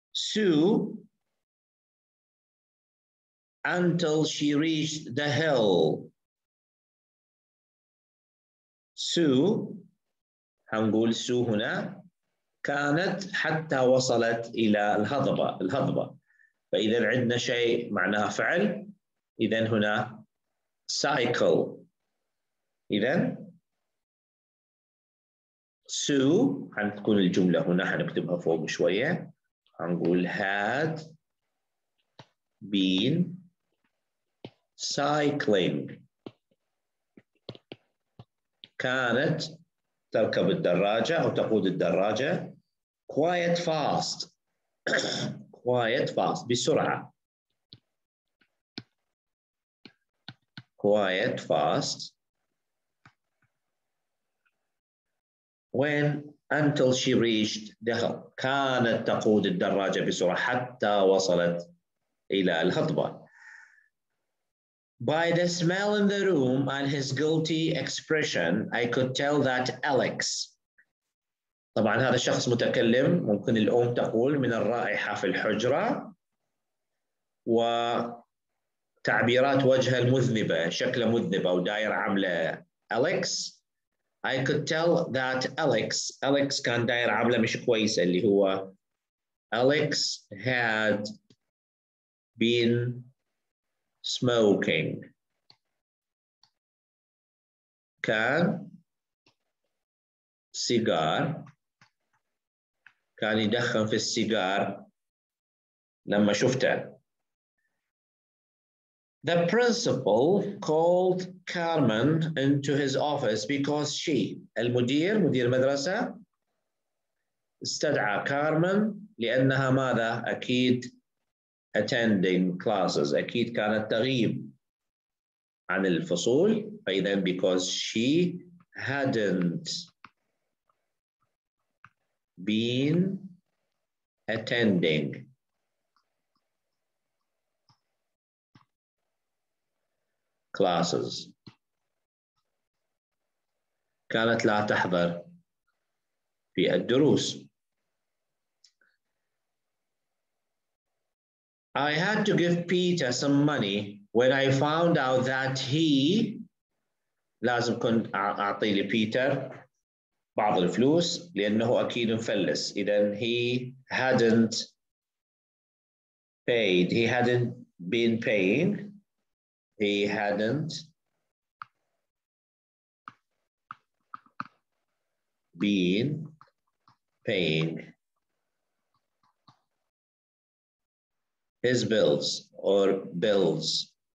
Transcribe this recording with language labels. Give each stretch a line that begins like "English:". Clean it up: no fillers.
English: Sue until she reached the hill.
Arabic: Sue هنقول Sue هنا كانت حتى وصلت إلى الهضبة. فإذا عندنا شيء معناها فعل، إذن هنا cycle. إذن Sue هنكون الجملة هنا هنكتبها فوق شوية، هنقول
English: had been cycling.
Arabic: كانت تركب الدراجة أو تقود الدراجة
English: quite fast. quite fast
Arabic: بسرعة.
English: quite fast when until she reached the hill.
Arabic: كانت تقود الدراجة بسرعة حتى وصلت إلى الهضبة.
English: By the smell in the room and his guilty expression, I could tell that Alex.
Arabic: طبعا هذا الشخص متكلم، ممكن الأم تقول من الرائحة في الحجرة وتعبيرات وجهه المذنبة، شكله مذنب أو داير عاملة Alex.
English: I could tell that Alex
Arabic: كان داير عاملة مش كويسة اللي هو
English: Alex had been smoking.
Arabic: كان سيجار، كان يدخن في السيجار لما شفته.
English: The principal called Carmen into his office because she.
Arabic: مدير المدرسة استدعى كارمن لأنها ماذا؟ أكيد
English: attending classes،
Arabic: أكيد كانت تغيب عن الفصول.
English: فإذا because she hadn't been attending classes.
Arabic: كانت لا تحضر في الدروس.
English: I had to give Peter some money when I found out that he.
Arabic: لازم كنت أعطي لبيتر بعض الفلوس لأنه أكيد مفلس.
English: إذن he hadn't paid. He hadn't been paying. He hadn't been paying his bills or bills.